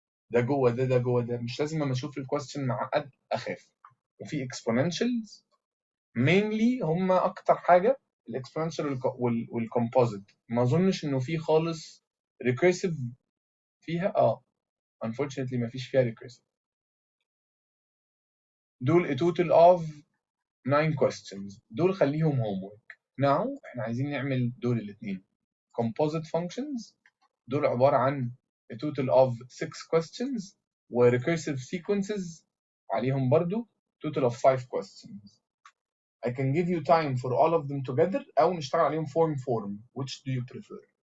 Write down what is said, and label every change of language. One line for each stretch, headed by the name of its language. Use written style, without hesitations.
Arabic: ده جوه ده جوه ده مش لازم لما اشوف الكويستشن معقد اخاف. وفي
English: exponentials mainly
Arabic: هم اكتر حاجه الاكسبوننشال والكومبوزيت. ما اظنش انه في خالص recursive فيها.
English: unfortunately
Arabic: ما فيش فيها recursive. دول
English: a total of 9 questions.
Arabic: دول خليهم homework. now احنا عايزين نعمل دول الاثنين
English: composite functions.
Arabic: دول عباره عن
English: a total of 6 questions و recursive sequences
Arabic: عليهم برضو
English: total of 5 questions. I can give you time for all of them together
Arabic: أو نشتغل عليهم
English: form. Which do you prefer?